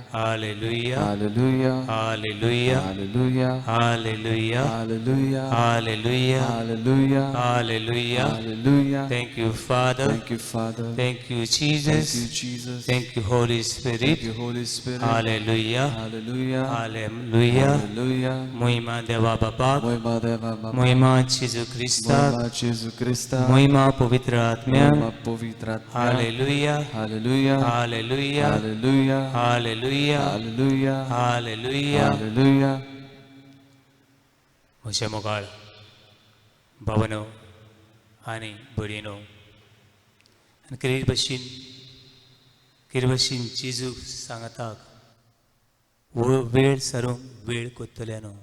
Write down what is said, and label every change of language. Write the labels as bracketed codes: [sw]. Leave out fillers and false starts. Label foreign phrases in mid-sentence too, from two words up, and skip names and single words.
[en] Hallelujah. Hallelujah. Hallelujah. Hallelujah. Hallelujah. Hallelujah. Hallelujah. Hallelujah. Hallelujah. Hallelujah. Thank you, Father. Thank you, Father. Thank you, Thank Jesus. you, Jesus. Thank you, Holy Spirit. Thank you, Holy Spirit. Hallelujah. Hallelujah. Hallelujah. Hallelujah. [kok] Moima Deva Bapak. Moima Deva Baba. Moima Jesu Christa. Moima Jesu Christa. Moima Pavitra Atmya. Moima Pavitra Atmya. [en] Hallelujah. Hallelujah. Hallelujah. Hallelujah. Hallelujah. Hallelujah. Hallelujah. Hallelujah. [kok] म्हजे मोगाळ भावनो आनी भयणीनो आनी कितें भशेन जेजू सांगताक वेळ सारूंक वेळ कोत्तले न्हू.